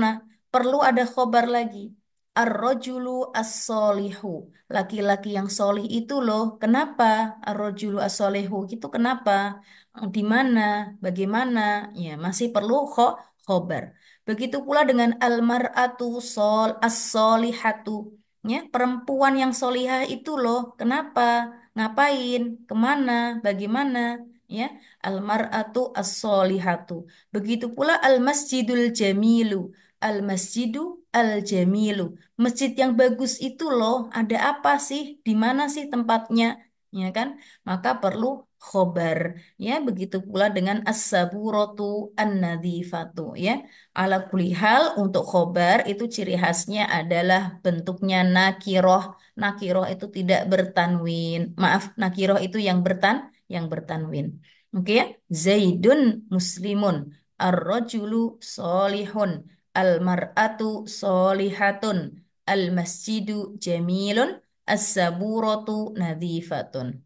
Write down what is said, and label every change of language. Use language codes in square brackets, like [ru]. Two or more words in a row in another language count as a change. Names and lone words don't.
[id] Perlu ada khobar lagi. [ar] الرجل الصالح, [id] laki-laki yang solih itu loh. Kenapa? [ar] الرجل الصالح [id] itu kenapa? Di mana? Bagaimana? Ya, masih perlu khobar. Begitu pula dengan [ar] المرأة الصالحة. [id] Ya, perempuan yang solihah itu loh. Kenapa? Ngapain? Kemana? Bagaimana? Ya, [ar] المرأة الصالحة. [id] Begitu pula [ar] المسجد الجميل المسجد الجميل. [id] Masjid yang bagus itu loh, ada apa sih? Di mana sih tempatnya? Ya kan? Maka perlu khobar. Ya, begitu pula dengan [ar] السبورة النظيفة. [id] Ya, [ar] على كل حال [id] untuk khobar itu ciri khasnya adalah bentuknya nakiroh. Nakiroh itu tidak bertanwin. Maaf, nakiroh itu yang bertanwin. Oke ya, [ar] زيد مسلم الرجل صالح, المرأة صالحة المسجد جميل السبورة نظيفة.